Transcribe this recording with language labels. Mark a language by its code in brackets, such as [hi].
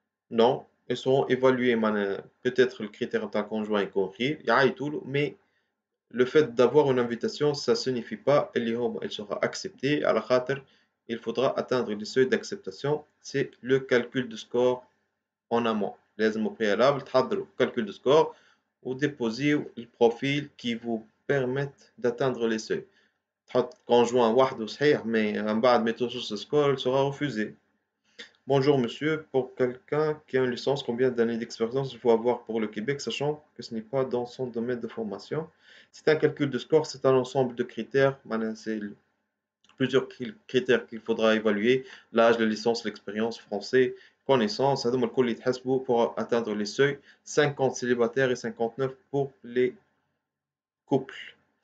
[fr] Non, ils seront évalués. Peut-être le critère d'un conjoint est compris, mais le fait d'avoir une invitation, ça ne signifie pas qu'elle sera acceptée. À la khater, il faudra atteindre le seuil d'acceptation. C'est le calcul de score en amont. لازم au préalable تحضروا calcul de score ou déposer le profil qui vous permettent d'atteindre les seuils. [ar] تحط conjoint وحده صحيح mais من بعد ما توصل score, [fr] il sera refusé. Bonjour monsieur, pour quelqu'un qui a une licence, combien d'années d'expérience il faut avoir pour le Québec, sachant que ce n'est pas dans son domaine de formation? C'est un calcul de score, c'est un ensemble de critères, c'est plusieurs critères qu'il faudra évaluer, l'âge, la licence, l'expérience, français, connaissance, [ar] هذوما الكل يتحسبوا [fr] pour atteindre les seuils, 50 célibataires et 59 pour les couples.